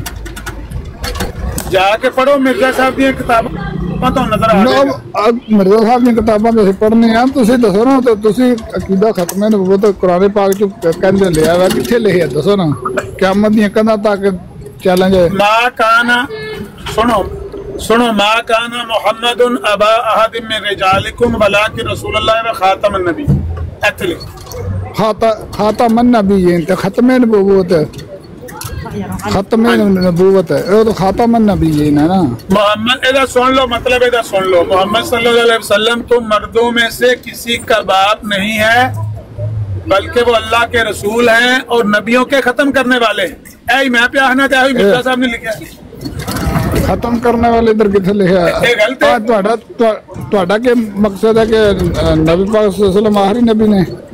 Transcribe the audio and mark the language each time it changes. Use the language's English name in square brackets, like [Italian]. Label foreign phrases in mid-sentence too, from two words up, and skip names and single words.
[Punjabi] جا کے پڑھو مرزا صاحب دی کتاباں تو نظر آ جائے گا. مرزا صاحب دی کتاباں تو اسیں پڑھنے آ، تسیں دسو نا. تو تسیں عقیدہ ختم نبوت قرآن پاک چ کہندے لیا وا، کتھے لکھا دسو نا. قیامت دی کندھاں تک چیلنج ہے. [Arabic] ما كان सुनो ما كان محمد أبا أحد من رجالكم ولكن رسول الله وخاتم النبي. [Punjabi] اتھے لکھ [Arabic] خاتم النبيين [Punjabi] تے ختم نبوت ہے، وہ تو [Arabic] خاتم النبيين [Punjabi] ہے نا. محمد ایدا سن لو، مطلب ایدا سن لو, [Urdu] मोहम्मद [Arabic] صلى الله عليه وسلم [Urdu] تو مردوں میں سے کسی کا باپ نہیں ہے بلکہ وہ اللہ کے رسول ہیں اور نبیوں کے ختم کرنے والے ہیں. [Punjabi] اے میں پے آکھنا چاہے مرزا صاحب نے لکھا ختم کرنے والے ادھر کتھے لکھا ہے? [Urdu] کیا مقصد ہے کہ نبی پاک [Arabic] صلى الله عليه وسلم [Urdu] آخری نبی نے